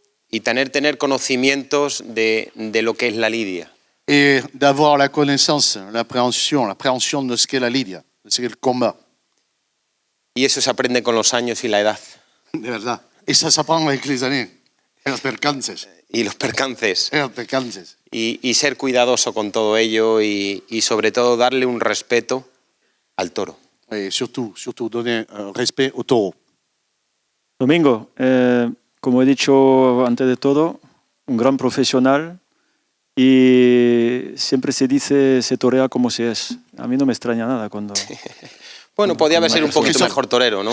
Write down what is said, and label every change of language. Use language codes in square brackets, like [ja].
[es] y tener conocimientos de lo que es la lidia. [fr] Et d'avoir la connaissance, l'appréhension de ce qu'est la lidia, de ce qu'est le combat. [es] Y eso se aprende con los años y la edad. De verdad. [fr] Et ça s'apprend avec les années. Et [es] los percances. Y los percances. [fr] Et [es] los percances. Y ser cuidadoso con todo ello y sobre todo darle un respeto al toro. [fr] Et surtout donner un respect au taureau. [es] Domingo, como he dicho antes de todo, un gran profesional y siempre se dice se torea como se es. A mí no me extraña nada cuando... Bueno, podía haber sido un poquito mejor torero, ¿no?